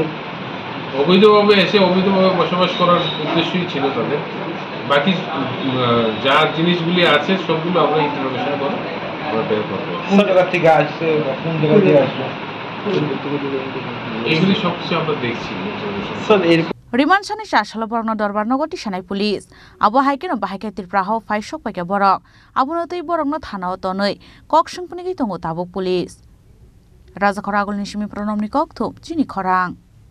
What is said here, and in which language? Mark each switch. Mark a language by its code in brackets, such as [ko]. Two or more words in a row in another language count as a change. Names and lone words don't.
[bn] অবৈধভাবে এসে অবৈধভাবে বসবাস করার উদ্দেশ্যই ছিল তাদের বাকি যা জিনিসগুলি আছে সবগুলো আমরা ইন্টারোগেশন করে আমরা বের করবো কোন জায়গা থেকে আসছে বা কোন জায়গা থেকে আসবে এগুলি সবকিছু আমরা দেখছি [trk] রিমান্ড সানি শাসলবর্ণ দরবার নগরটি সানাই পুলিশ আবু হাইকেন বাহাইকে ত্রিপ্রাহ ফাইসক পাইকে বরক আবুনতই বরংন থানাও তনৈ কক সংপুনিগি তঙ্গ তাবুক পুলিশ রাজাখরা আগুল নিশিমি প্রণমনি কক থুপ চিনি খরাং